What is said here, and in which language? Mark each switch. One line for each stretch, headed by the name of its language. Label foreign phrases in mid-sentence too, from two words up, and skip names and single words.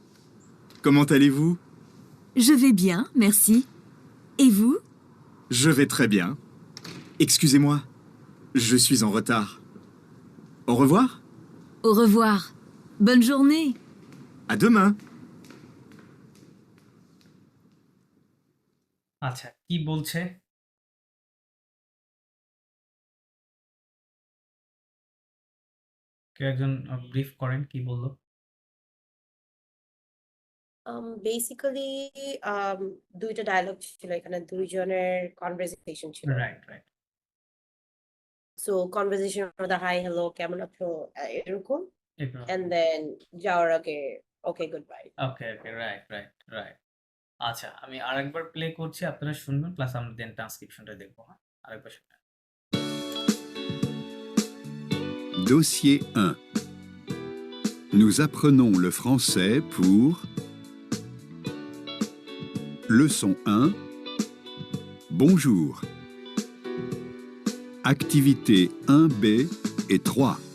French: comment allez-vous? Je vais bien, merci. Et vous? Je vais très bien. Excusez-moi, je suis en retard. Au revoir, Au revoir. Bonne journée. à demain.
Bangla: আচ্ছা, কি বলছে? কেউ একজন ব্রিফ করেন কি বললো? Basically, দুইটা ডায়লগ ছিল এখানে, দুইজনের কনভারসেশন ছিল।
English: right, right.
Bangla: সো কনভারসেশন মধ্যে
English: hi hello
Bangla: কেমন আছো এরকম, এগুলো
English: and then
Bangla: যাওয়ার আগে
English: okay good bye. okay, okay, right, right, right.
Bangla: আচ্ছা, আমি আরেকবার প্লে করছি, আপনারা শুনবেন প্লাস আমরা দেন ট্রান্সক্রিপশনটা দেখবো, হ্যাঁ? আরেকবার শুনেন।
French: Dossier 1. Nous apprenons le français pour Leçon 1. Bonjour. Activité 1B et 3.